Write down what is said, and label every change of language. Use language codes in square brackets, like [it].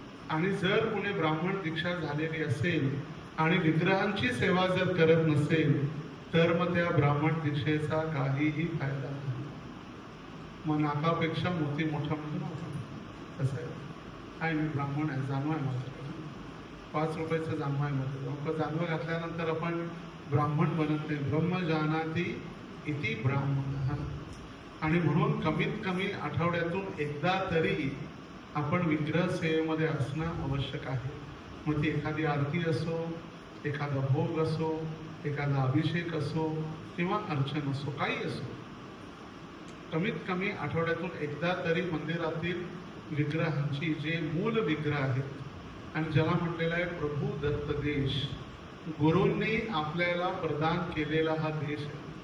[mr] आणि जर कोणी ब्राह्मण दीक्षा झालेली असेल आणि विग्रहांची सेवा जर करत नसेल तर मग त्या ब्राह्मण दीक्षेचा काहीही फायदा नाही. मग नाकापेक्षा मोती मोठा म्हणतो आपण कसं आहे, काय मी ब्राह्मण आहे, जानवा आहे माझ्याकडे, 5 रुपयाचं जानवा आहे माझं. जानवा घातल्यानंतर आपण ब्राह्मण बनत नाही. [sa] ब्रह्म जानाती इति ब्राह्मण. [mr] आणि म्हणून कमीत कमी आठवड्यातून एकदा तरी आपण विग्रह सेवेमध्ये असणं आवश्यक आहे. मग ती एखादी आरती असो, एखादा भोग असो, एखादा अभिषेक असो किंवा अर्चन असो, काही असो, कमीत कमी आठवड्यातून एकदा तरी मंदिरातील विग्रहांची, जे मूल विग्रह आहेत आणि ज्याला म्हटलेला आहे प्रभू दत्त देश, गुरूंनी आपल्याला प्रदान केलेला हा देश आहे.